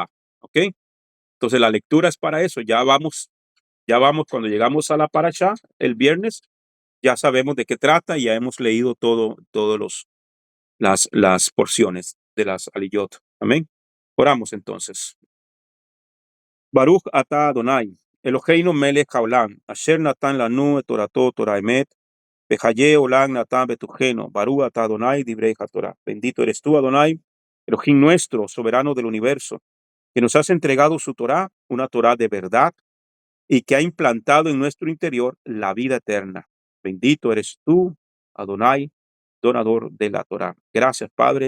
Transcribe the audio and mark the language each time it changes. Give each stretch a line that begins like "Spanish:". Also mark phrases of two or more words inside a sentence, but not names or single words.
Spanish: ¿Ok? Entonces, la lectura es para eso. Ya vamos, cuando llegamos a la Parashá el viernes, ya sabemos de qué trata y ya hemos leído todas las porciones de las Aliyot. Amén. Oramos entonces.
Hebrew: ברוך אתה אדוני, אלוהינו מלך העולם, אשר נתן לנו את תורתו תורה אמת, בחיי עולם נתן בתוכנו, ברוך אתה אדוני דברי התורה.
Spanish: Bendito eres tú, Adonai, Elohim nuestro, soberano del universo, que nos has entregado su Torah, una Torah de verdad, y que ha implantado en nuestro interior la vida eterna. Bendito eres tú, Adonai, donador de la Torah. Gracias, Padre.